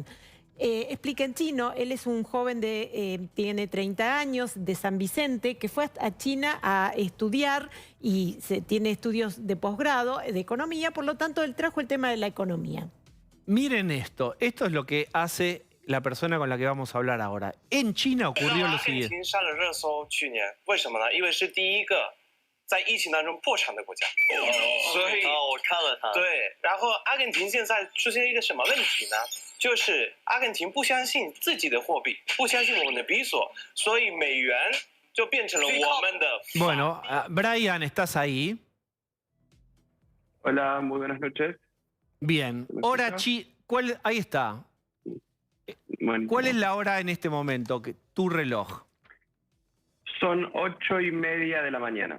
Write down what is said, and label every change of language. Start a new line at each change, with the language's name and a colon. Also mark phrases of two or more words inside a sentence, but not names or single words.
Spanish: Explica en chino, él es un joven tiene 30 años, de San Vicente, que fue a China a estudiar y tiene estudios de posgrado de economía, por lo tanto él trajo el tema de la economía. Miren esto es lo que hace la persona con la que vamos a hablar ahora. En China ocurrió lo siguiente.
Chinese: 在疫情当中破产的国家，所以我看了它。对，然后阿根廷现在出现一个什么问题呢？就是阿根廷不相信自己的货币，不相信我们的比索，所以美元就变成了我们的。
Spanish: Bueno, Brian, ¿estás ahí? Hola, muy buenas noches. Bien. ¿Me Hora escucha? ahí está. Bueno, ¿Cuál es la hora en este momento? Tu reloj. son 8:30 de la mañana.